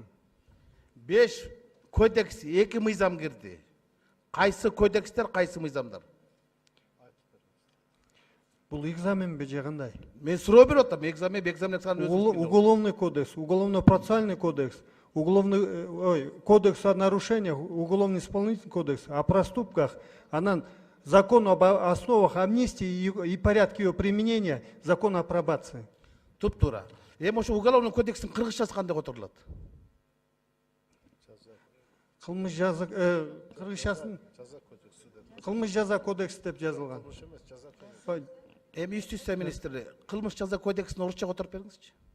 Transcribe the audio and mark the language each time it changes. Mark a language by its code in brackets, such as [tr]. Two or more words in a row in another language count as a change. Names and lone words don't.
[ky] 5 кодекс, 2 мыйзам кирди. Кайсы кодекстер, кайсы мыйзамдар? Бул экзаменби же кандай? Мен суроо берип атам, экзамен [ru] Уголовный кодекс, уголовно-процессуальный кодекс, кодекс о нарушениях, уголовно исполнительный кодекс, о проступках, анан закон об основах амнистии и порядке ее применения, закон о пробации. [ky] Туп-тура. Эми ошо [ru] уголовный кодекстин [ky] кыргызчасы кандай которулат? Кылмыш жаза кыргызчасын кылмыш жаза кодекс деп жазылган. Эми юстиция министри кылмыш жаза кодексин орусча которуп бериңизчи.